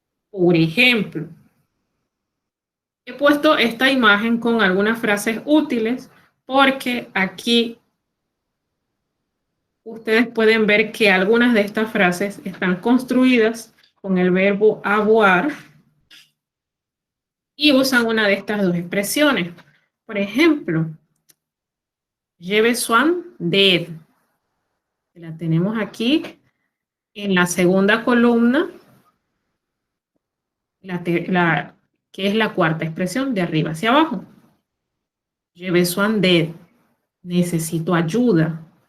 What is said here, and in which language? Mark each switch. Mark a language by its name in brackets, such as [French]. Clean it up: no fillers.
[Spanish] Por ejemplo, he puesto esta imagen con algunas frases útiles porque aquí ustedes pueden ver que algunas de estas frases están construidas con el verbo avoir y usan una de estas dos expresiones. Por ejemplo, [French] j'ai besoin d'aide. [Spanish] La tenemos aquí en la segunda columna, que es la cuarta expresión de arriba hacia abajo. [French] J'ai besoin d'aide. [Spanish] Necesito ayuda.